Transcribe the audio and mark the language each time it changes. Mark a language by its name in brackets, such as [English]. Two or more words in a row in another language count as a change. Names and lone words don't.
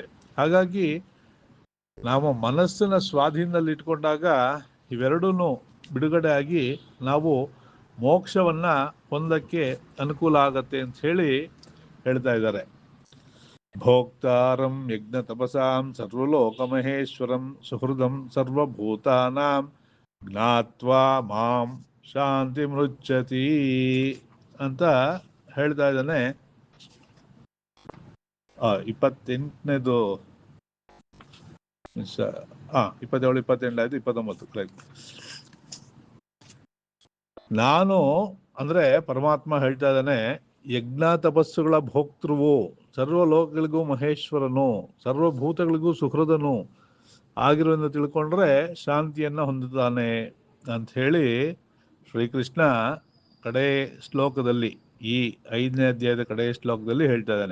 [Kannada] ಹಾಗಾಗಿ ನಾವು ಮನಸ್ಸನ್ನ ಸ್ವಾಧೀನದಲ್ಲಿ ಇಟ್ಕೊಂಡಾಗ ಇವೆರಡೂ ಬಿಡುಗಡೆ ಆಗಿ ನಾವು ಮೋಕ್ಷವನ್ನ ಹೊಂದಕ್ಕೆ ಅನುಕೂಲ ಆಗತ್ತೆ ಅಂತ ಹೇಳಿ ಹೇಳ್ತಾ ಇದ್ದಾರೆ. [Sanskrit] ಭೋಕ್ತಾರಂ ಯಜ್ಞ ತಪಸಾಂ ಸರ್ವಲೋಕ ಮಹೇಶ್ವರಂ ಸುಹೃದಂ ಸರ್ವಭೂತಾನಾಂ ಜ್ಞಾತ್ವಾ ಮಾಂ ಶಾಂತಿ ಮೃಚ್ಛತಿ [Kannada] ಅಂತ ಹೇಳ್ತಾ ಇದ್ದಾನೆ. 28ನೇದು 27, 28 ಆಯ್ತು, 29 ಕರೆಕ್ಟ್. ನಾನು ಅಂದ್ರೆ ಪರಮಾತ್ಮ ಹೇಳ್ತಾ ಇದ್ದಾನೆ, ಯಜ್ಞ ತಪಸ್ಸುಗಳ ಭೋಕ್ತೃವು, ಸರ್ವ ಲೋಕಗಳಿಗೂ ಮಹೇಶ್ವರನು, ಸರ್ವಭೂತಗಳಿಗೂ ಸುಹೃದನು ಆಗಿರುವುದನ್ನು ತಿಳ್ಕೊಂಡ್ರೆ ಶಾಂತಿಯನ್ನ ಹೊಂದುತ್ತಾನೆ ಅಂತ ಹೇಳಿ ಶ್ರೀಕೃಷ್ಣ ಕಡೆ ಶ್ಲೋಕದಲ್ಲಿ, ಈ 5ನೇ ಅಧ್ಯಾಯದ ಕಡೆ ಶ್ಲೋಕದಲ್ಲಿ ಹೇಳ್ತಾ ಇದ್ದಾನೆ.